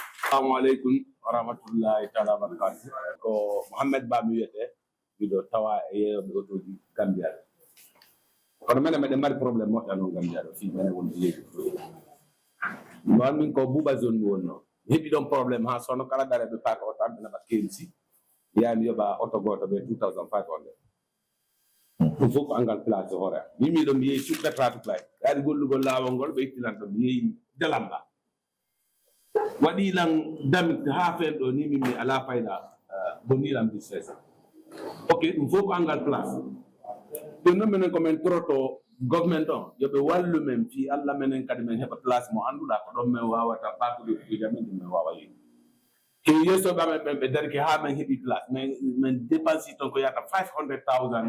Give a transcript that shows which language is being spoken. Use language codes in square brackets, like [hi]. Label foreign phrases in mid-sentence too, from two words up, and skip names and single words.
[ar] السلام عليكم ورحمة الله تعالى وبركاته. [ff] Ko Hamad Bah mi wiyete miɗo tawa e yeyoɓe otoji Gambia ɗo kono minen meɗen mari probléme moƴƴa noon Gambia ɗo fii minen wonde yeeji ɗon min ko Buuba zone mi wonno mi heɓi ɗon probléme ha sono kala dareɓe paaka oto amɓe naɓa KMC yami yoɓa oto goto ɓe 2500 ɗum fof ko angal place hoore am min miɗo mi yeehi suɓɓe [en] traffic light [ff] yaade gollugol laawol ngol ɓe ittinan ɗo mi yeehi Jalamba waɗi lan damit ha fen ɗo ni min mi ala fayda boniram [en] business ok [ff] ɗum fof ko angal place ɗum noon minen komin toroto government on yoɓe wallu men fi Allah menen kadi min heɓa place mo annduɗa ko ɗon min wawata fakude kuuja men ɗum min wawa yeehi ke yeesoɓe amen ɓen ɓe darki ha min heeɓi place min dépensi toon ko yata $500,000